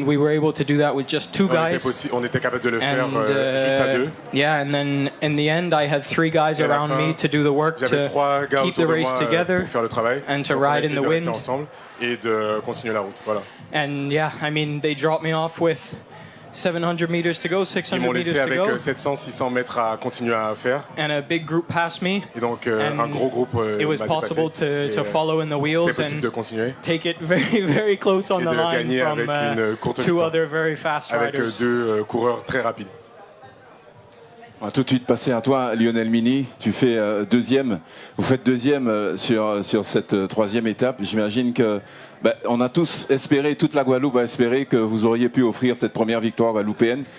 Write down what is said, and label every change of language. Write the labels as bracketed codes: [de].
[en] And we were able to do that with just 2 guys. [fr] On était capable de le faire juste à 2. [en] Yeah, and then in the end, I had 3 guys around me to do the work, to keep the race together and to ride in the wind. [fr] Et de continuer la route, voilà. [en] And yeah, I mean, they dropped me off with 700 meters to go, 600 meters to go. [fr] Ils m'ont laissé avec 700-600 mètres à continuer à faire. [en] And a big group passed me. [fr] Et donc un gros groupe [en] it was possible to follow in the wheels and take it very, very close on the line from 2 other very fast riders. [fr] Avec 2 coureurs très rapides. On va tout de suite passer à toi, Lionel Mini. Tu fais deuxième. Vous faites deuxième sur cette 3e étape. J'imagine que on a tous espéré, toute la Guadeloupe a espéré que vous auriez pu offrir cette première victoire guadeloupéenne.